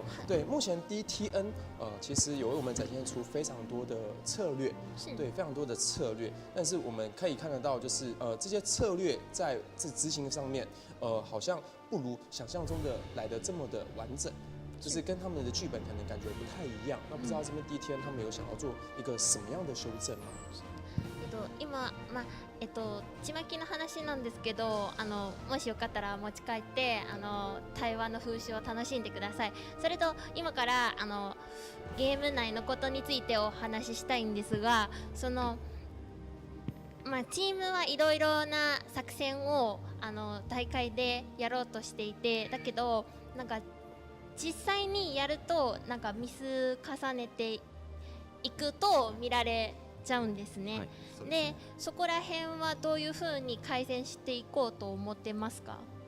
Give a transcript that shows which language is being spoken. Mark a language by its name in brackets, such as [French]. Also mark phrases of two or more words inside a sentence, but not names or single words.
[Chinese] 对，目前 DTN 其实有为我们展现出非常多的策略，对，非常多的策略。但是我们可以看得到，就是这些策略在执行上面，好像不如想象中的来的这么的完整。就是跟他们的剧本可能感觉不太一样。那不知道这边DTN他们有想要做一个什么样的修正吗？ [Japanese] 今ちまきの話なんですけど、もしよかったら持ち帰って台湾の風習を楽しんでください。それと今からゲーム内のことについてお話ししたいんですが、そのチームはいろいろな作戦を大会でやろうとしていて、だけどなんか実際にやるとなんかミス重ねていくと見られちゃうんですね。はい、でそこら辺はどういうふうに改善していこうと思ってますか？